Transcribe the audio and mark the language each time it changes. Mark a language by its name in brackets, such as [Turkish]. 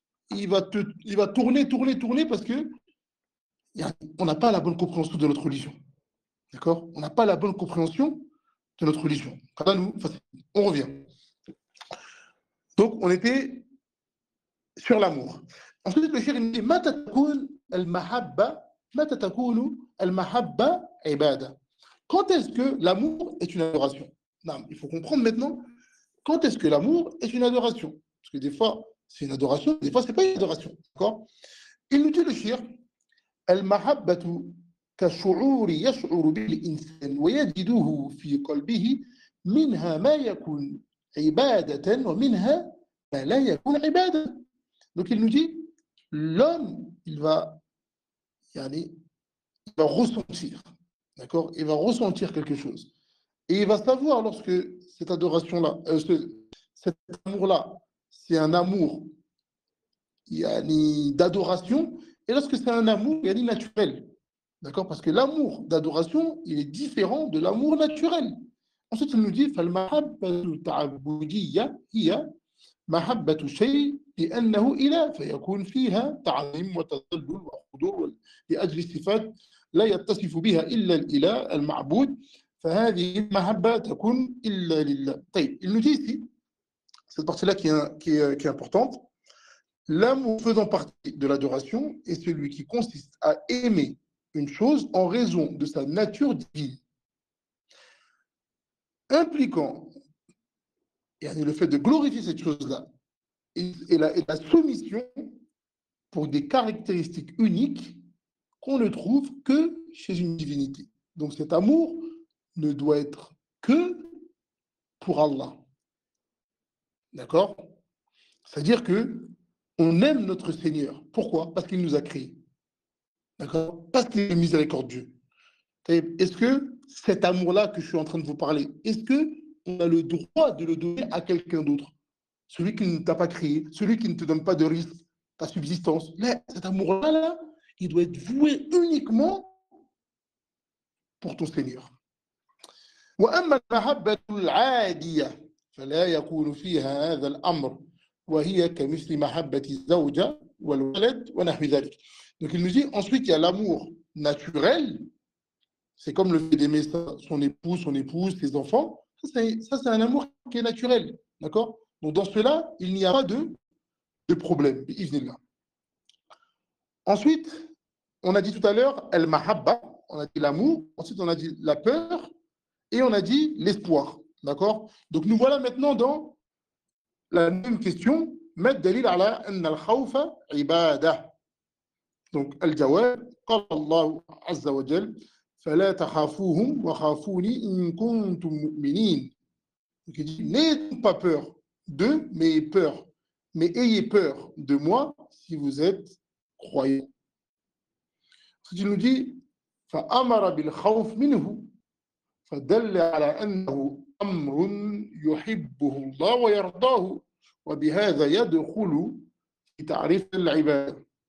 [French] Il va tourner parce que on n'a pas la bonne compréhension de notre religion. D'accord? On n'a pas la bonne compréhension de notre religion. On revient. Donc, on était sur l'amour. Ensuite, le cheikh il dit [Arabic] متى تكون المحبة متى تكون المحبة عبادة. [French] Quand est-ce que l'amour est une adoration? Non, il faut comprendre maintenant quand est-ce que l'amour est une adoration. Parce que des fois, c'est une adoration, des fois, ce n'est pas une adoration. D'accord? Il nous dit le cheikh [Arabic] المحبة كشعور يشعر به الإنسان ويجده في قلبه منها ما يكون عبادة ومنها ما لا يكون عبادة. [French] Donc il nous dit, l'homme, il va ressentir, d'accord? Il va ressentir quelque chose. Et il va savoir lorsque cette adoration-là, cet amour-là, c'est un amour d'adoration, et lorsque c'est un amour naturel. D'accord? Parce que l'amour d'adoration, il est différent de l'amour naturel. Ensuite, il nous dit [Arabic] فالمحبة التعبدية هي محبة شيء لأنه إله فيكون فيها تعظيم وتذلل وخضوع لأجل صفات لا يتصف بها إلا الإله المعبود فهذه المحبة تكون إلا لله. طيب, [French] il nous dit ici, cette partie-là qui est importante, l'amour faisant partie de l'adoration est celui qui consiste à aimer une chose en raison de sa nature divine, impliquant le fait de glorifier cette chose-là et la soumission pour des caractéristiques uniques qu'on ne trouve que chez une divinité. Donc cet amour ne doit être que pour Allah. D'accord? C'est-à-dire que on aime notre Seigneur. Pourquoi? Parce qu'il nous a créés. D'accord? Parce qu'il est miséricordieux. Est-ce que cet amour-là que je suis en train de vous parler, est-ce qu'on a le droit de le donner à quelqu'un d'autre? Celui qui ne t'a pas créé, celui qui ne te donne pas de risque, ta subsistance. Là, cet amour-là, il doit être voué uniquement pour ton Seigneur. [Arabic] وأما المحبة العادية فلا يكون فيها هذا الأمر وهي كمثل محبة الزوجة والولد ونحو ذلك. [French] Donc il nous dit ensuite il y a l'amour naturel, c'est comme le fait d'aimer son épouse, ses enfants, ça c'est un amour qui est naturel, d'accord? Donc dans cela il n'y a pas de problème. Ensuite on a dit tout à l'heure el mahabba, on a dit l'amour, ensuite on a dit la peur et on a dit l'espoir, d'accord? Donc nous voilà maintenant dans la même question, [Arabic] ما الدليل على أن الخوف عبادة. [French] Donc [Arabic] الجواب قال الله عز وجل فلا تخافوهم وخافوني إن كنتم مؤمنين. [French] Donc il dit n'ayez pas peur d'eux, mais ayez peur de moi si vous êtes croyants. Il nous dit [Arabic] فأمر بالخوف منه فدل على أنه أمر يحبه الله ويرضاه وبهذا يدخل في تعريف العبادة.